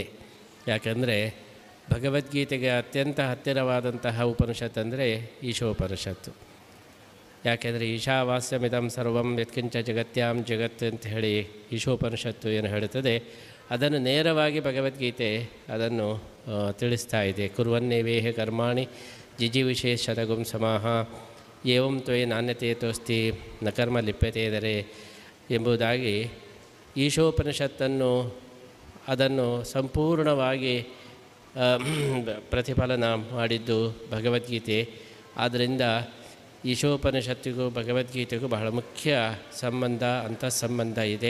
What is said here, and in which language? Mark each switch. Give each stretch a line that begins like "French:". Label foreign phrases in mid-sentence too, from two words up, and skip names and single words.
Kannada: ಯಾಕೆಂದರೆ ಭಗವದ್ಗೀತೆಗೆ ಅತ್ಯಂತ ಹತ್ತಿರವಾದಂತಹ ಉಪನಿಷತ್ತು ಅಂದರೆ ಈಶೋಪನಿಷತ್ತು. ಯಾಕೆಂದರೆ
Sanskrit: ಈಶಾವಾಸ್ಯಮಿದಂ ಸರ್ವಂ ಯತ್ಕಿಂಚ ಜಗತ್ಯಾಂ ಜಗತ್
Kannada: ಅಂತ ಹೇಳಿ ಈಶೋಪನಿಷತ್ತು ಏನು ಹೇಳುತ್ತದೆ ಅದನ್ನು ನೇರವಾಗಿ ಭಗವದ್ಗೀತೆ ಅದನ್ನು ತಿಳಿಸ್ತಾ ಇದೆ.
Sanskrit: ಕುರ್ವನ್ನೇವೇಹ ಕರ್ಮಾಣಿ ಜಿಜಿವಿಶೇಷತಗುಂ ಸಮಾಹ ಏವಂ ತ್ವಯೇ ನಾಣ್ಯತೆ ತೋಸ್ತಿ ನ ಕರ್ಮ ಲಿಪ್ಯತೆ ದರೆ
Kannada: ಎಂಬುದಾಗಿ ಈಶೋಪನಿಷತ್ತನ್ನು ಅದನ್ನು ಸಂಪೂರ್ಣವಾಗಿ ಪ್ರತಿಫಲನ ಮಾಡಿದ್ದು ಭಗವದ್ಗೀತೆ. ಆದ್ದರಿಂದ ಈಶೋಪನಿಷತ್ತಿಗೂ ಭಗವದ್ಗೀತೆಗೂ ಬಹಳ ಮುಖ್ಯ ಸಂಬಂಧ, ಅಂತಃಸಂಬಂಧ ಇದೆ.